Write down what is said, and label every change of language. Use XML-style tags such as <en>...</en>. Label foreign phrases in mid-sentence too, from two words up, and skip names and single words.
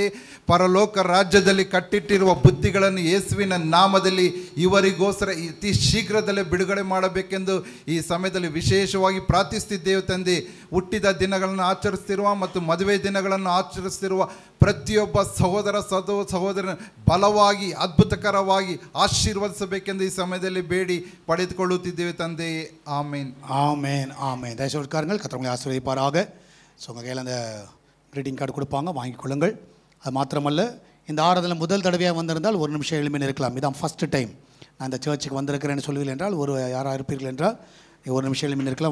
<kn>ಪರಲೋಕ ರಾಜ್ಯದಲ್ಲಿ ಕಟ್ಟಿಟ್ಟಿರುವ ಬುದ್ಧಿಗಳನ್ನು ಯೇಸುವಿನ ನಾಮದಲ್ಲಿ ಇವರಿಗೋಸ್ಕರ ಅತಿ ಶೀಘ್ರದಲ್ಲೇ ಬಿಡುಗಡೆ ಮಾಡಬೇಕೆಂದು ಈ ಸಮಯದಲ್ಲಿ ವಿಶೇಷವಾಗಿ ಪ್ರಾರ್ಥಿಸುತ್ತಿದ್ದೇವೆ ತಂದೆ. ಹುಟ್ಟಿದ ದಿನಗಳನ್ನು ಆಚರಿಸ್ತಿರುವ ಮತ್ತು ಮದುವೆ ದಿನಗಳನ್ನು ಆಚರಿಸ್ತಿರುವ ಪ್ರತಿಯೊಬ್ಬ ಸಹೋದರನ ಬಲವಾಗಿ ಅದ್ಭುತಕರವಾಗಿ ಆಶೀರ್ವದಿಸಬೇಕೆಂದು ಈ ಸಮಯದಲ್ಲಿ ಬೇಡಿ ಪಡೆದುಕೊಳ್ಳುತ್ತಿದ್ದೇವೆ ತಂದೆ.</kn> <ta>ஆமென், ஆமென், ஆமென். தயவுசெய்து கர்த்தர் ஆசீர்வதிப்பாராக. ஸோ உங்கள் கையில் அந்த</ta> <en>greeting card</en> <ta>கொடுப்பாங்க, வாங்கிக் கொள்ளுங்கள். அது மாத்திரமல்ல, இந்த ஆராதனை முதல் தடவையாக வந்திருந்தால் ஒரு நிமிஷம் எளிமையாக இருக்கலாம். இதான்</ta> <en>first time</en> <ta>நான் இந்த சர்ச்சுக்கு வந்திருக்கிறேன்னு சொல்லுவீர்கள் என்றால், யாராக இருப்பீர்கள் என்றால் ஒரு நிமிஷம் எளிமையாக இருக்கலாம்.</ta>